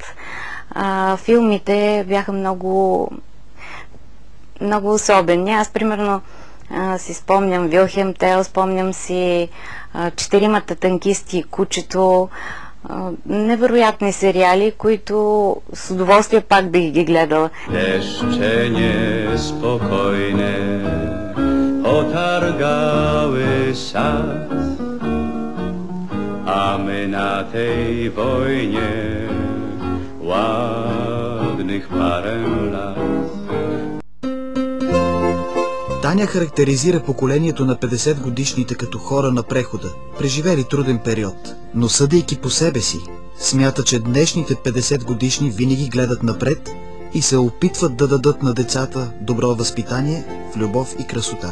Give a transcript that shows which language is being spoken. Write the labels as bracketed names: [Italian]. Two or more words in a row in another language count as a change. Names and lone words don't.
[Bulgarian] Филмите бяха много, много особени. Аз, примерно, си спомням Вилхелм Тел, спомням си "Четиримата танкисти", "Кучето", невероятни сериали, които с удоволствие пак бих ги гледала. [Polish] Deszcze niespokojne otargały sad, a my na tej wojnie ładnych parę lat. [Bulgarian] Таня характеризира поколението на 50 годишните като хора на прехода, преживели труден период, но съдейки по себе си, смята, че днешните 50 годишни винаги гледат напред и се опитват да дадат на децата добро възпитание в любов и красота.